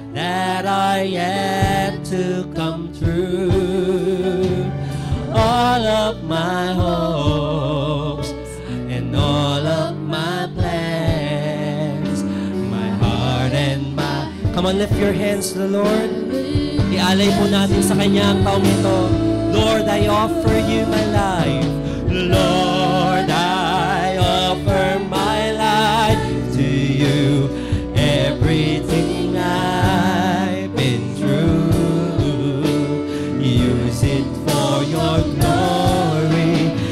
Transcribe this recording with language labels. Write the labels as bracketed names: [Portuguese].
[English] that are yet to come true. All of my hopes and all of my plans, my heart and my... Come on, lift your hands to the Lord. [Filipino] Ialay po natin sa Kanya ang taong ito. [English] Lord, I offer you my life. Lord, I offer my life to you. Everything I've been through, use it for your glory.